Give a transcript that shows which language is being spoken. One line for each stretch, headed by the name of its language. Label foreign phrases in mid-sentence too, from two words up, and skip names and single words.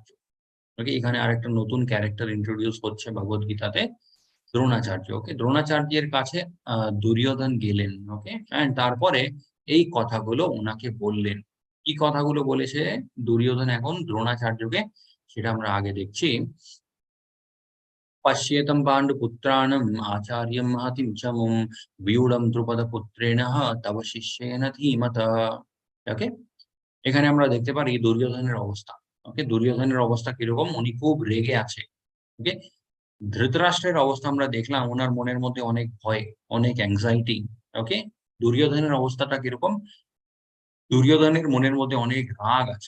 Bangla: ওকে, এখানে আরেকটা নতুন
English: character introduce
Bangla: হচ্ছে ভগবত গীতাতে, দ্রোণাচার্য। ওকে, দ্রোণাচার্যের কাছে দুর্যোধন গেলেন।
English: okay, and
Bangla: তারপরে এই কথাগুলো ওনাকে বললেন। কি কথাগুলো বলেছে দুর্যোধন এখন দ্রোণাচার্যকে, সেটা আমরা আগে দেখছি।
Sanskrit: पश्येतं पाण्डुपुत्राणम् आचार्यं महतिं च मुं व्यूढं द्रुपदपुत्रेण तव शिष्येन धीमतः।
Bangla: ওকে, এখানে আমরা দেখতে পারি দুর্যোধনের অবস্থা। ওকে, দুর্যোধনের অবস্থা কিরকম, উনি খুব রেগে আছে। ওকে, ধৃতরাষ্ট্রের অবস্থা আমরা দেখলাম, ওনার মনের মধ্যে অনেক ভয়, অনেক অ্যাংজাইটি। ওকে, দুর্যোধনের অবস্থাটা কিরকম, দুর্যোধনের মনের মধ্যে অনেক রাগ আছে।